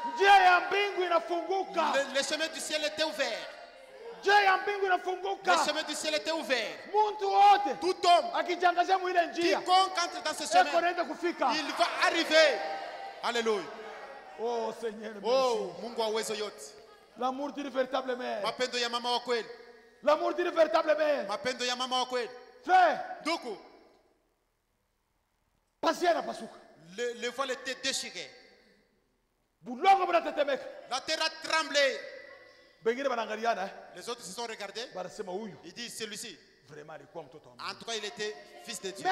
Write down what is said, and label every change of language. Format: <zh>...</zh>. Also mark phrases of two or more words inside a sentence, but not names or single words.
<fr>Le chemin du ciel était ouvert. Le chemin du ciel était ouvert. Tout homme quiconque entre dans ce chemin, il va arriver. Alléluia. Oh Seigneur,</fr> <sw>oh Mungu wa uwezo yote.</sw> <fr>L'amour d'une véritable mère.</fr> <sw>Mapendo ya mama wa kweli.</sw> <fr>L'amour d'une véritable mère.</fr> <sw>Mapendo ya mama wa kweli.</sw> <fr>Frère. Duku. Le voile était déchiré. La terre a tremblé. Les autres se sont regardés. Ils disent celui-ci. En tout cas, il était fils de Dieu.</fr>